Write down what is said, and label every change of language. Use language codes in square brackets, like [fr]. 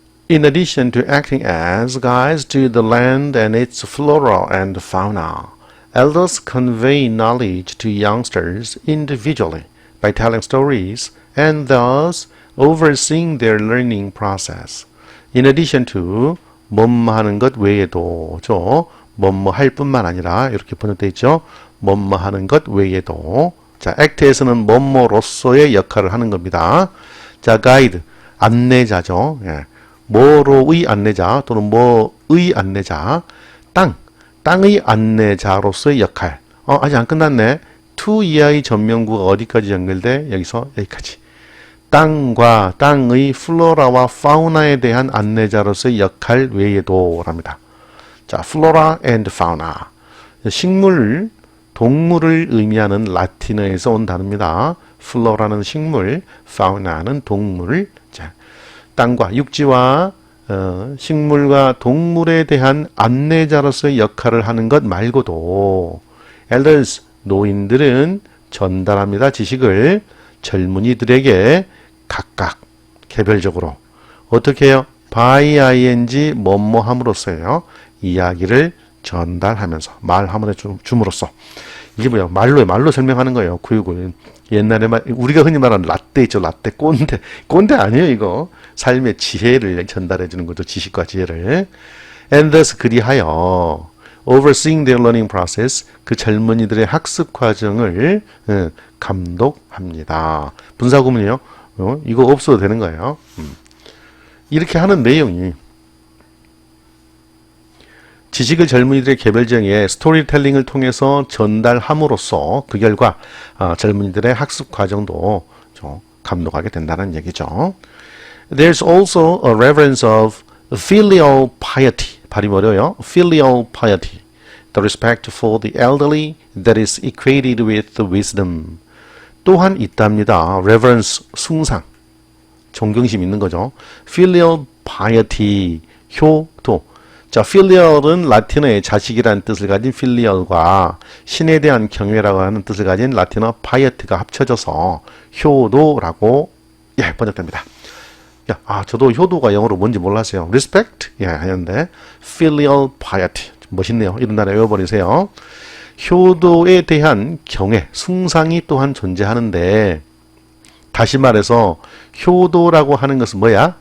[en] In addition to acting as guides to the land and its flora and fauna, elders convey knowledge to youngsters individually by telling stories and thus overseeing their learning process. In addition to [ko] 뭐뭐 하는 것 외에도 뭐뭐 할 뿐만 아니라 이렇게 번역되어 있죠. 뭐뭐 하는 것 외에도 자, act에서는 뭐뭐로서의 역할을 하는 겁니다. 자, 가이드, 안내자죠. 예. 뭐로의 안내자 또는 뭐의 안내자. 땅의 안내자로서의 역할. 아직 안 끝났네. to 이하의 전면구가 어디까지 연결돼? 여기서 여기까지. 땅과 땅의 플로라와 파우나에 대한 안내자로서의 역할 외에도 랍니다. 자, 플로라 and fauna. 식물, 동물을 의미하는 라틴어에서 온 단어입니다. 플로라는 식물, fauna는 동물. 자, 땅과 육지와 식물과 동물에 대한 안내자로서의 역할을 하는 것 말고도 elders, 노인들은 전달합니다. 지식을 젊은이들에게 각각 개별적으로 어떻게 해요? by ing 뭐뭐함으로써요. 이야기를 전달하면서 말함을 줌으로써 이게 뭐야? 말로 설명하는 거예요. 구육을 옛날에 우리가 흔히 말하는 라떼 있죠. 라떼 꼰대 아니에요. 이거 삶의 지혜를 전달해 주는 거죠. 지식과 지혜를. [en] And thus [ko] 그리하여 [en] overseeing their learning process [ko] 그 젊은이들의 학습 과정을 감독합니다. 분사구문이요. 이거 없어도 되는 거예요. 이렇게 하는 내용이 지식을 젊은이들의 개별적인 스토리텔링을 통해서 전달함으로써 그 결과 젊은이들의 학습 과정도 좀 감독하게 된다는 얘기죠. [en] There's also a reverence of filial piety. [ko] 발음 어려워요. filial piety. [en] The respect for the elderly that is equated with wisdom. [ko] 또한 있답니다. reverence, 숭상. 존경심 있는 거죠. filial piety, 효도. 자, filial은 라틴어의 자식이라는 뜻을 가진 filial과 신에 대한 경외라고 하는 뜻을 가진 라틴어 piety가 합쳐져서 효도라고 번역됩니다. 저도 효도가 영어로 뭔지 몰랐어요. respect 하는데 filial piety 멋있네요. 이런 단어 외워버리세요. 효도에 대한 경외, 숭상이 또한 존재하는데 다시 말해서 효도라고 하는 것은 뭐야?